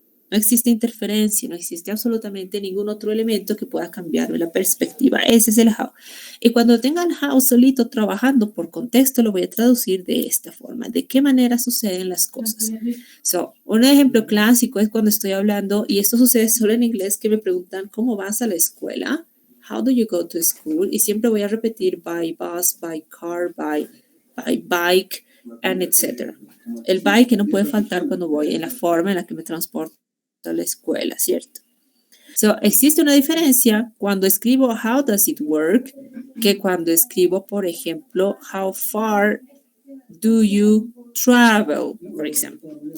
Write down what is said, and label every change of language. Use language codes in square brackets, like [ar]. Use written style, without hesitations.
[es] No existe interferencia, no existe absolutamente ningún otro elemento que pueda cambiarme la perspectiva. Ese es el how. Y cuando tenga el how solito trabajando por contexto, lo voy a traducir de esta forma. ¿De qué manera suceden las cosas? So, un ejemplo clásico es cuando estoy hablando, y esto sucede solo en inglés, que me preguntan, ¿cómo vas a la escuela? [en] How do you go to school? [es] Y siempre voy a repetir [en] by bus, by car, by bike, and etc. [es] El by que no puede faltar cuando voy en la forma en la que me transporto a la escuela, ¿cierto? So, existe una diferencia cuando escribo [en] how does it work [es] que cuando escribo, por ejemplo, [en] how far do you travel, [es] por ejemplo.